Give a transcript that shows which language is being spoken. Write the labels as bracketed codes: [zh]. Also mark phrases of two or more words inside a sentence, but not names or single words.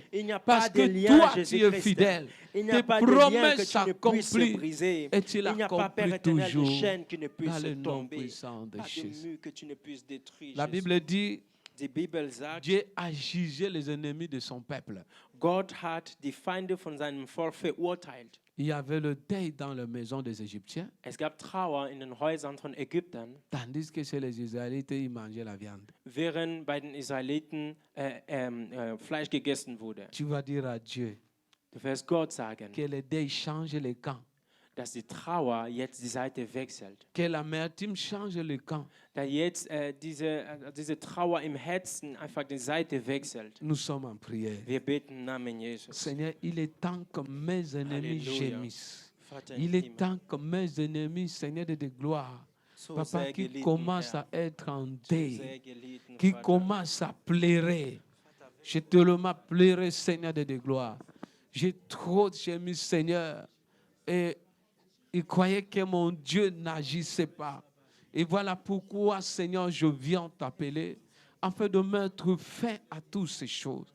[fr] Il n'y a Parce pas de que lien, toi, tu es Jésus-Christ. fidèle. Il n'y Tes a pas de lien que promesses tu ne puisses s'accomplissent briser. et tu Il n'y a pas, Père l'accomplis éternel, de toujours chaîne qui ne dans puisse le nom tomber. puissant de Pas de Jésus. mur que tu ne puisses détruire. La Jésus. Bible dit, [de] Die Bibel sagt, [fr] Dieu a jugé les ennemis de son peuple. [de] Gott hat die Feinde von seinem Volk verurteilt. [fr] Il y avait le deuil dans la maison des Égyptiens, [de] Es gab Trauer in den Häusern von Ägyptern, [fr] tandis que chez les Israélites, ils mangeaient la viande. [de] während bei den Israeliten Fleisch gegessen wurde. [fr] Tu vas dire à Dieu [de] Du wirst Gott sagen, [fr] que le deuil change les camps, [de] dass die Trauer jetzt die Seite wechselt. [fr] que l'amertume change le camp. [de] Da jetzt diese Trauer im Herzen einfach die Seite wechselt. [fr] Nous sommes en prière. [de] Wir beten im Namen Jesus. [fr] Seigneur, il est temps que mes ennemis Alléluia. gémissent. [de] Vater [fr] Il [de] im [fr] est [de] Himmel, [fr] temps que mes ennemis, Seigneur de gloire, [de] so [fr] Papa, [de] sehr [fr] qui [de] gelitten, [fr] commence [de] Herr, [fr] à être en [de] so [fr] deuil, [de] sehr gelitten, [fr] qui [de] Vater. [fr] commence à pleurer. Je te le pleurer, Seigneur de gloire. J'ai trop gémi, Seigneur. Et il croyait que mon Dieu n'agissait pas. Et voilà pourquoi, Seigneur, je viens t'appeler, afin de mettre fin à toutes ces choses.